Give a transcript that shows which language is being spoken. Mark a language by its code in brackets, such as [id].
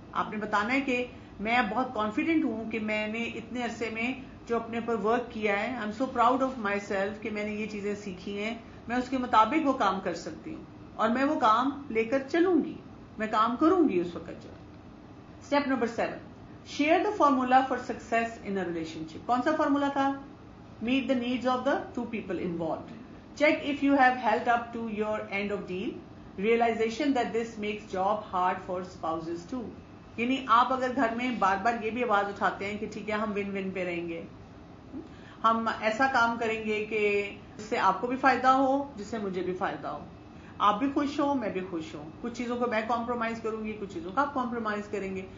[ur] آپ نے بتانا ہے کہ میں بہت کانفیڈنٹ ہوں کہ میں نے اتنے عرصے میں جو اپنے اوپر ورک کیا ہے, [en] I am so proud of myself [ur] کہ میں نے یہ چیزیں سیکھی ہیں, میں اس کے مطابق وہ کام کر سکتی ہوں اور میں وہ کام لے کر چلوں گی, میں کام کروں گی اس وقت. [en] جو step number 7, share the formula for success in a relationship. [ur] کون سا فارمولا تھا؟ [en] Meet the needs of the two people involved. Check if you have held up to your end of deal. Realisation that this makes job hard for spouses too. [ur] یعنی آپ اگر گھر میں بار بار یہ بھی آواز اٹھاتے ہیں کہ ٹھیک ہے ہم ون ون پہ رہیں گے, ہم ایسا کام کریں گے کہ جس سے آپ کو بھی فائدہ ہو جس سے مجھے بھی فائدہ ہو, آپ بھی خوش ہو میں بھی خوش ہوں, کچھ چیزوں کو میں کمپرومائز کروں گی کچھ چیزوں کا آپ کمپرومائز کریں گے.